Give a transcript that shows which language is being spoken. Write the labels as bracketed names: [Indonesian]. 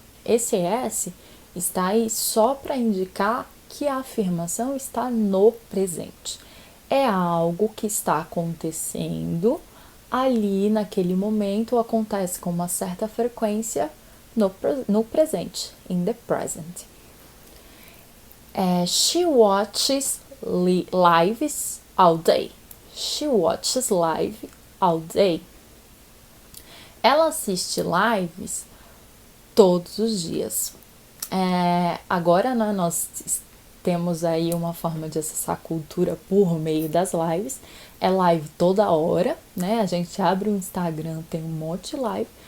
[Portuguese] Esse S está aí só para indicar que a afirmação está no presente. É algo que está acontecendo ali naquele momento, acontece com uma certa frequência no presente, [English] in the present. She watches lives all day. She watches live all day. [Portuguese] Ela assiste lives todos os dias. Agora, né, nós temos aí uma forma de acessar a cultura por meio das lives. É live toda hora, né? A gente abre o Instagram, tem um monte de live.